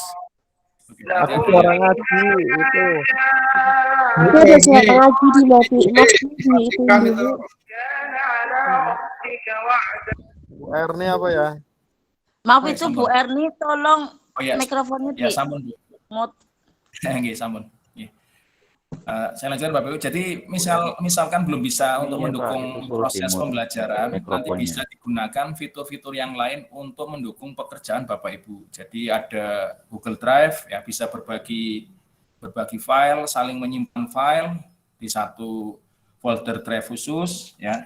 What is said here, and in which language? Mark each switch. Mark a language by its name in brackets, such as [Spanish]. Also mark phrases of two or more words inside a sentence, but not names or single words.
[Indonesian] Aku suara ngaji itu. Itu ada suara ngaji di itu dulu. Bu Erni apa ya? Maaf itu Bu Erni, tolong mikrofonnya ya sampun Bu. Mute. [Javanese] Nggih, sampun. [Indonesian] Saya lanjutkan Bapak Ibu. Jadi misalkan belum bisa untuk mendukung proses pembelajaran, nanti bisa digunakan fitur-fitur yang lain untuk mendukung pekerjaan Bapak Ibu. Jadi ada Google Drive ya, bisa berbagi file, saling menyimpan file di satu folder drive khusus ya.